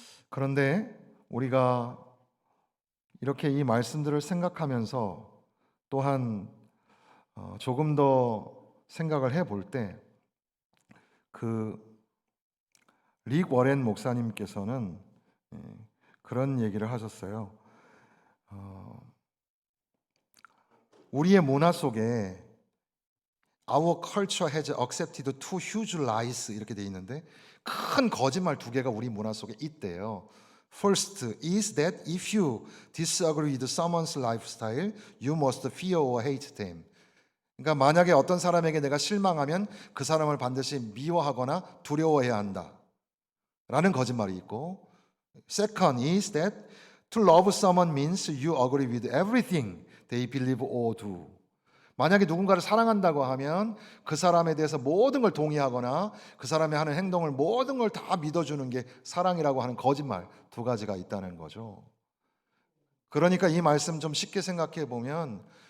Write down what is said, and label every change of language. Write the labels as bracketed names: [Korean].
[Korean] 그런데 우리가 이렇게 이 말씀들을 생각하면서 또한 조금 더 생각을 해볼 때 릭 워렌 목사님께서는 그런 얘기를 하셨어요. 우리의 문화 속에 [English] Our culture has accepted two huge lies [Korean] 이렇게 돼 있는데 큰 거짓말 두 개가 우리 문화 속에 있대요. [English] First is that if you disagree with someone's lifestyle, you must fear or hate them. [Korean] 그러니까 만약에 어떤 사람에게 내가 실망하면 그 사람을 반드시 미워하거나 두려워해야 한다 라는 거짓말이 있고, [English] Second is that to love someone means you agree with everything they believe or do. [Korean] 만약에 누군가를 사랑한다고 하면 그 사람에 대해서 모든 걸 동의하거나 그 사람이 하는 행동을 모든 걸 다 믿어주는 게 사랑이라고 하는 거짓말 두 가지가 있다는 거죠. 그러니까 이 말씀 좀 쉽게 생각해 보면